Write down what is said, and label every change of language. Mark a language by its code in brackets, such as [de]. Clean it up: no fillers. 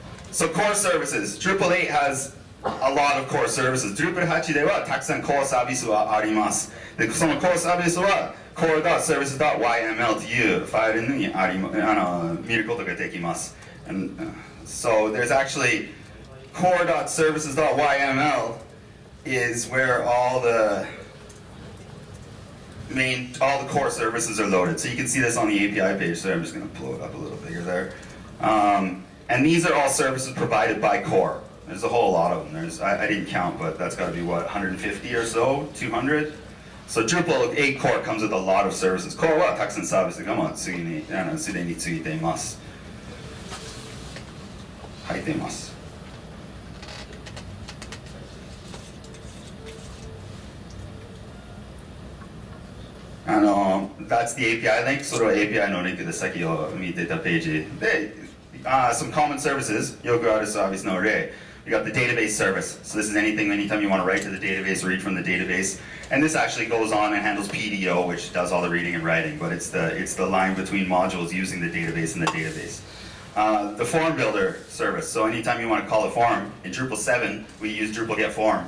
[en] So core services. Drupal 8 has a lot of core services. [ja] Drupal 8ではたくさん core サービスはあります。で、その core サービスは core.service.yml というファイルに見ることができます。 [en] And so there's actually core.services.yml is where all the core services are loaded. So you can see this on the API page. So I'm just going to blow it up a little bigger there. And these are all services provided by core. There's a whole lot of them. I didn't count, but that's got to be what, 150 or so, 200? So Drupal 8 core comes with a lot of services. [ja] Core はたくさんサービスがもうすでについています。入っています。 [en] That's the API link. [ja] それは API のリンクで先を見てたページで、 [en] some common services [ja] よくあるサービスの例。 [en] We got the database service. So this is anytime you want to write to the database, read from the database. And this actually goes on and handles PDO, which does all the reading and writing, but it's the line between modules using the database and the database. The form builder service. So anytime you want to call a form, in Drupal 7, we use Drupal get form.